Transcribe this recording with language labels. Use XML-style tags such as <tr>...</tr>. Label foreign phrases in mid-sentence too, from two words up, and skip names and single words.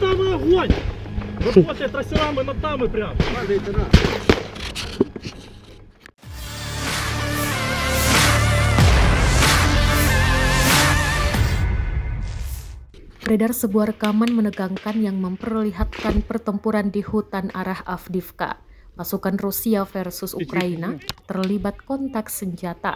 <ru>Какой огонь? Работает трассерами над нами прям. Падайте на.</ru> <id>Beredar sebuah rekaman menegangkan yang memperlihatkan pertempuran di hutan arah Avdiivka. Pasukan Rusia versus Ukraina terlibat kontak senjata.</id>